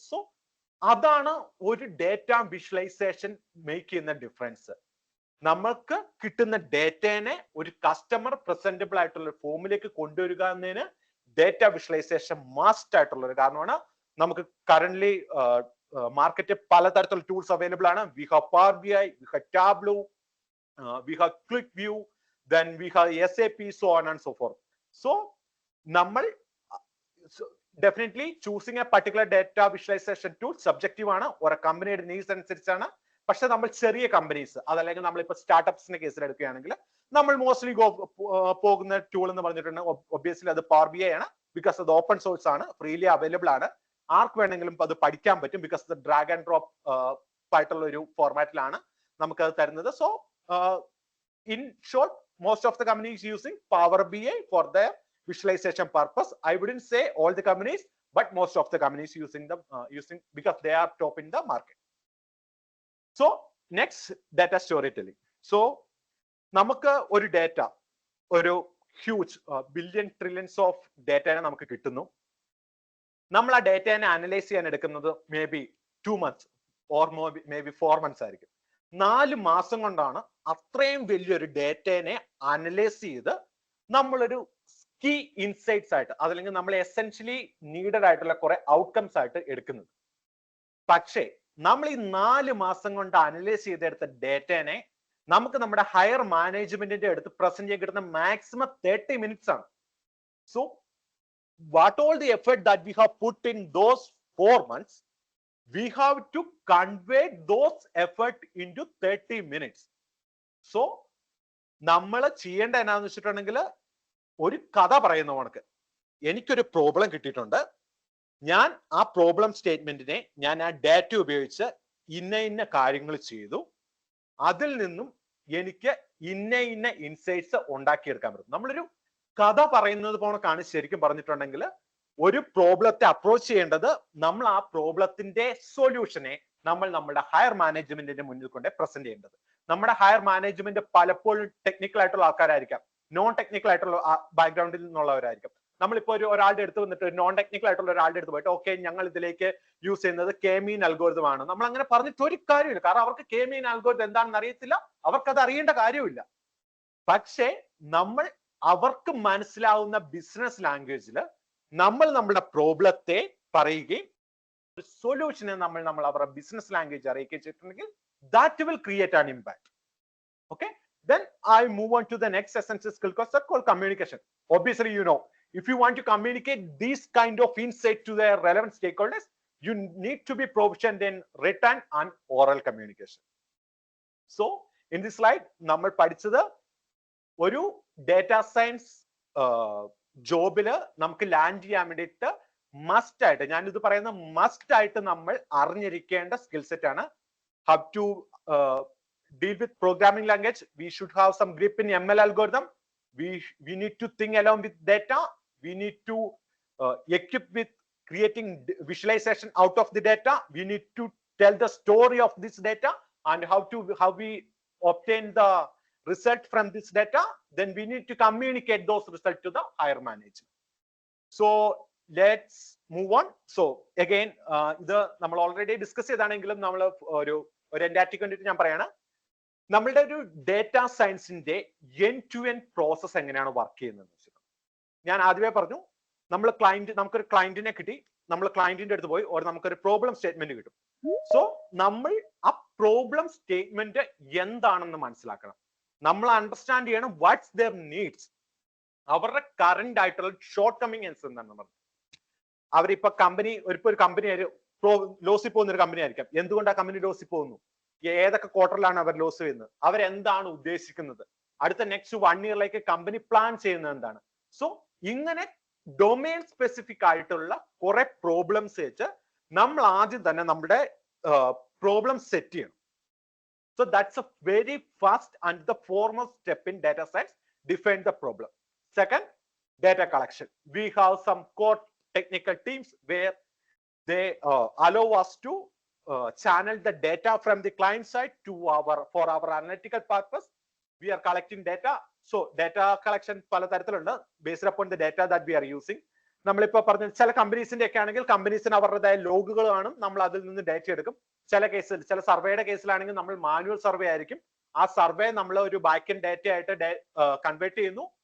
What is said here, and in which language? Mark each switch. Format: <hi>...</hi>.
<ml>So അതാണ് ഒരു data visualisation make ചെയ്യുന്ന ഡിഫറൻസ്. നമുക്ക് കിട്ടുന്ന ഡേറ്റേനെ ഒരു കസ്റ്റമർ പ്രസന്റബിൾ ആയിട്ടുള്ള ഫോമിലേക്ക് കൊണ്ടുവരിക എന്നതിന് ഡേറ്റ വിഷ്വലൈസേഷൻ മസ്റ്റ് ആയിട്ടുള്ള ഒരു കാരണമാണ്. നമുക്ക് കറന്റ്ലി മാർക്കറ്റിൽ പലതരത്തിലുള്ള ടൂൾസ് അവൈലബിൾ ആണ്.</ml> <en>We have Power BI, we have Tableau, we have QlikView, then we have SAP, so on and so forth.</en> <ml>So നമ്മൾ definitely choosing A particular data visualisation tool subjective ആണ്, ഓരോ കമ്പനിയുടെ needs അനുസരിച്ചാണ്. പക്ഷെ നമ്മൾ ചെറിയ companies, അതല്ലെങ്കിൽ നമ്മളിപ്പോ സ്റ്റാർട്ടപ്സിന്റെ കേസിൽ എടുക്കുകയാണെങ്കിൽ നമ്മൾ മോസ്റ്റ്ലി പോകുന്ന ടൂൾ എന്ന് പറഞ്ഞിട്ടുണ്ടെങ്കിൽ ഒബ്വിയസ്ലി അത് Power BI ആണ്. ബിക്കോസ് അത് ഓപ്പൺ സോഴ്സ് ആണ്, ഫ്രീലി അവൈലബിൾ ആണ്, ആർക്ക് വേണമെങ്കിലും അത് പഠിക്കാൻ പറ്റും. ബിക്കോസ് ഇത് ഡ്രാഗ് ആൻഡ് ഡ്രോപ്പ് ആയിട്ടുള്ള ഒരു ഫോർമാറ്റിലാണ് നമുക്ക് അത് തരുന്നത്.</ml> <en>So in short, most of the companies using Power BI for their visualization purpose. I wouldn't say all the companies, but most of the companies using because they are top in the market. So next, data storytelling.</en> <ml>So നമുക്ക് ഒരു data, ഒരു</ml> <en>huge billion trillions of</en> <ml>ഡേറ്റനെ നമുക്ക് കിട്ടുന്നു. നമ്മൾ ആ ഡേറ്റനെ analyse ചെയ്യാൻ എടുക്കുന്നത്</ml> <en>maybe 2 months or maybe 4 months</en> <ml>ആയിരിക്കും. 4 മാസം കൊണ്ടാണ് അത്രയും വലിയൊരു ഡേറ്റനെ അനലൈസ് ചെയ്ത് നമ്മളൊരു കീ ഇൻസൈറ്റ്സ് ആയിട്ട്, അതല്ലെങ്കിൽ നമ്മൾ എസെൻഷ്യലി നീഡഡ് ആയിട്ടുള്ള കുറെ ഔട്ട്കംസ് ആയിട്ട് എടുക്കുന്നത്. പക്ഷേ നമ്മൾ ഈ 4 മാസം കൊണ്ട് അനലൈസ് ചെയ്തെടുത്ത ഡേറ്റനെ നമുക്ക് നമ്മുടെ ഹയർ മാനേജ്മെന്റിന്റെ അടുത്ത് പ്രസന്റ് ചെയ്യാൻ കിട്ടുന്ന മാക്സിമം 30 minutes ആണ്.</ml> <en>So what all the effort that we have put in those 4 months, we have to convey those effort into 30 minutes.</en> <ml>So നമ്മൾ ചെയ്യേണ്ട എന്നാന്ന് വെച്ചിട്ടുണ്ടെങ്കിൽ, ഒരു കഥ പറയുന്ന കണക്ക് എനിക്കൊരു പ്രോബ്ലം കിട്ടിയിട്ടുണ്ട്, ഞാൻ ആ പ്രോബ്ലം സ്റ്റേറ്റ്മെന്റിനെ ഞാൻ ആ ഡാറ്റ ഉപയോഗിച്ച് ഇന്ന കാര്യങ്ങൾ ചെയ്തു, അതിൽ നിന്നും എനിക്ക് ഇന്ന ഇൻസൈറ്റ്സ് ഉണ്ടാക്കിയെടുക്കാൻ പറ്റും. നമ്മളൊരു കഥ പറയുന്നത് പോണക്കാണ് ശരിക്കും പറഞ്ഞിട്ടുണ്ടെങ്കിൽ ഒരു പ്രോബ്ലത്തെ അപ്രോച്ച് ചെയ്യേണ്ടത്. നമ്മൾ ആ പ്രോബ്ലത്തിന്റെ സൊല്യൂഷനെ നമ്മൾ നമ്മുടെ ഹയർ മാനേജ്മെന്റിന്റെ മുന്നിൽ കൊണ്ട് പ്രസന്റ് ചെയ്യേണ്ടത്. നമ്മുടെ ഹയർ മാനേജ്മെന്റ് പലപ്പോഴും ടെക്നിക്കൽ ആയിട്ടുള്ള ആൾക്കാരായിരിക്കാം, നോൺ ടെക്നിക്കൽ ആയിട്ടുള്ള ബാക്ക്ഗ്രൗണ്ടിൽ നിന്നുള്ളവരായിരിക്കും. നമ്മളിപ്പോ ഒരാളുടെ അടുത്ത് വന്നിട്ട്, നോൺ ടെക്നിക്കൽ ആയിട്ടുള്ള ഒരാളുടെ അടുത്ത് പോയിട്ട്, ഓക്കെ ഞങ്ങൾ ഇതിലേക്ക് യൂസ് ചെയ്യുന്നത് K-mean അൽഗോരിതം ആണ്, നമ്മൾ അങ്ങനെ പറഞ്ഞിട്ട് ഒരു കാര്യമില്ല. കാരണം അവർക്ക് K-mean അൽഗോരിതം എന്താണെന്ന് അറിയത്തില്ല, അവർക്കത് അറിയേണ്ട കാര്യമില്ല. പക്ഷേ നമ്മൾ അവർക്ക് മനസ്സിലാവുന്ന ബിസിനസ് ലാംഗ്വേജിൽ നമ്മൾ നമ്മുടെ പ്രോബ്ലത്തെ പറയുകയും സൊല്യൂഷനെ നമ്മൾ അവരുടെ ബിസിനസ് ലാംഗ്വേജ് അറിയിക്കുകയും ചെയ്തിട്ടുണ്ടെങ്കിൽ</ml> <en>that will create an impact. Okay, then I move on to the next essential skill concept called communication. Obviously, you know, if you want to communicate these kind of insight to their relevant stakeholders, you need to be proficient in written and oral communication. So in this slide</en> <ml>നമ്മൾ പഠിച്ചത് ഒരു data science ജോബില് നമുക്ക് land ചെയ്യാൻ വേണ്ടിയിട്ട് must ആയിട്ട്, ഞാനിത് പറയുന്ന must ആയിട്ട് നമ്മൾ അറിഞ്ഞിരിക്കേണ്ട സ്കിൽ സെറ്റ് ആണ്.</ml> <en>How to deal with programming language. We should have some grip in ML algorithm. We need to think along with data. We need to equip with creating visualization out of the data. We need to tell the story of this data and how we obtain the result from this data. Then we need to communicate those results to the higher management. So let's move on.</en> <ml>So again, ഇത് നമ്മൾ already discuss ചെയ്താണെങ്കിലും നമ്മൾ ഒരു എൻഡാറ്റിക്ക് വേണ്ടിയിട്ട് ഞാൻ പറയാണ്, നമ്മളുടെ ഒരു data സയൻസിന്റെ എൻഡ് ടു എൻഡ് പ്രോസസ് എങ്ങനെയാണ് വർക്ക് ചെയ്യുന്നത് വെച്ചിട്ട്. ഞാൻ ആദ്യമേ പറഞ്ഞു, നമുക്കൊരു ക്ലയന്റിനെ കിട്ടി, നമ്മൾ ക്ലയന്റിന്റെ അടുത്ത് പോയി ഒരു നമുക്കൊരു പ്രോബ്ലം സ്റ്റേറ്റ്മെന്റ് കിട്ടും. സോ നമ്മൾ ആ പ്രോബ്ലം സ്റ്റേറ്റ്മെന്റ് എന്താണെന്ന് മനസ്സിലാക്കണം. നമ്മൾ അണ്ടർസ്റ്റാൻഡ് ചെയ്യണം</ml> <en>what's their needs,</en> <ml>അവരുടെ കറന്റ് ആയിട്ടുള്ള ഷോർട്ട് കമ്മിങ്സ് എന്താണ് പറഞ്ഞത്. അവരിപ്പോ കമ്പനി ഒരു കമ്പനി ലോസിൽ പോകുന്ന ഒരു കമ്പനി ആയിരിക്കാം. എന്തുകൊണ്ട് ആ കമ്പനി ലോസിൽ പോകുന്നു, ഏതൊക്കെ ക്വാർട്ടറിലാണ് അവർ ലോസ് ചെയ്യുന്നത്, അവരെന്താണ് ഉദ്ദേശിക്കുന്നത്, അടുത്ത നെക്സ്റ്റ് 1 ഇയറിലേക്ക് കമ്പനി പ്ലാൻ ചെയ്യുന്നത് എന്താണ്. സോ ഇങ്ങനെ ഡൊമെയിൻ സ്പെസിഫിക് ആയിട്ടുള്ള കുറെ പ്രോബ്ലംസ് വെച്ച് നമ്മൾ ആദ്യം തന്നെ നമ്മുടെ പ്രോബ്ലം സെറ്റ് ചെയ്യണം.</ml> <en>So that's a very first and the foremost step in data science. Define the problem. Second, data collection. We have some core technical teams where they allow us to channel the data from the client side to for our analytical purpose. We are collecting data. So data collection</en> <ml>pala tarathilundu</ml> <en>based upon the data that we are using.</en> <ml>നമ്മളിപ്പോ പറഞ്ഞ ചില കമ്പനീസിന്റെ ഒക്കെ ആണെങ്കിൽ കമ്പനീസിന് അവരുടേതായ ലോഗുകൾ കാണും, നമ്മൾ അതിൽ നിന്ന് ഡേറ്റ എടുക്കും. ചില കേസിൽ, ചില സർവേയുടെ കേസിലാണെങ്കിൽ നമ്മൾ മാനുവൽ സർവേ ആയിരിക്കും. ആ സർവേ നമ്മൾ ഒരു ബാക്ക് എൻഡ് ഡേറ്റ ആയിട്ട് കൺവേർട്ട് ചെയ്യുന്നു.</ml>